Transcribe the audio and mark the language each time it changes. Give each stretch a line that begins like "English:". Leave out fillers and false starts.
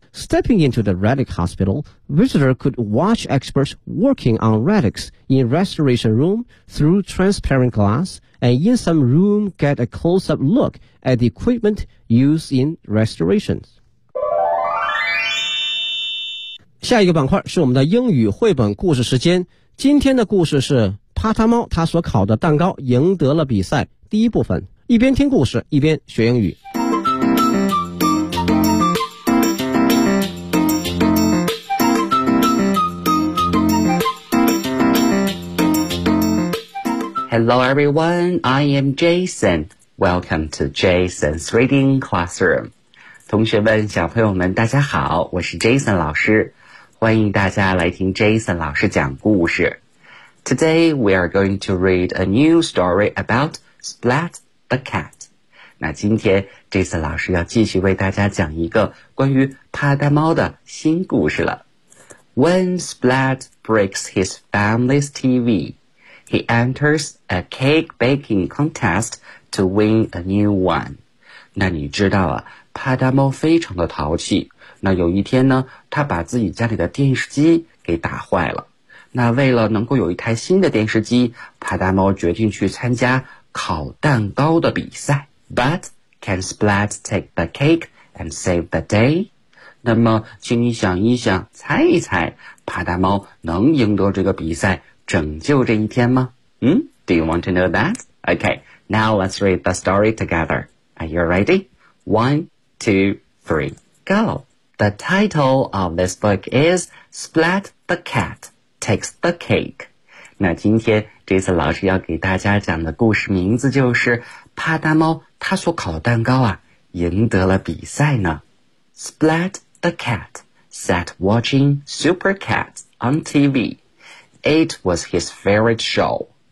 English: Stepping into the Relic Hospital, visitors could watch experts working on relics in restoration room through transparent glass, and in some room get a close-up look at the equipment used in restorations.
Chinese: 下一个板块是我们的英语绘本故事时间。今天的故事是帕塔猫他所烤的蛋糕赢得了比赛第一部分。一边听故事一边学英语。
English: Hello everyone, I am Jason. Welcome to Jason's Reading Classroom.
Chinese: 同学们小朋友们大家好，我是 Jason 老师。欢迎大家来听 Jason 老师讲故事。
English: Today we are going to read a new story about Splat the Cat.
Chinese: 那今天 Jason 老师要继续为大家讲一个关于帕大猫的新故事了。
English: When Splat breaks his family's TV, he enters a cake baking contest to win a new one.
Chinese: 那你知道啊，帕大猫非常的淘气。那有一天呢，他把自己家里的电视机给打坏了。那为了能够有一台新的电视机，帕大猫决定去参加烤蛋糕的比赛。
English: But can Splat take the cake and save the day?
Chinese: 那么请你想一想，猜一猜，帕大猫能赢得这个比赛，拯救这一天吗？
English: 嗯 ?Do you want to know that? Okay, now let's read the story together. Are you ready? One, two, three, go! The title of this book is Splat the Cat Takes the Cake.
Chinese: 那今天这次老师要给大家讲的故事名字就是帕大猫他所烤的蛋糕啊赢得了比赛呢。
English: Splat the Cat sat watching Super Cat on TV. It was his favorite show.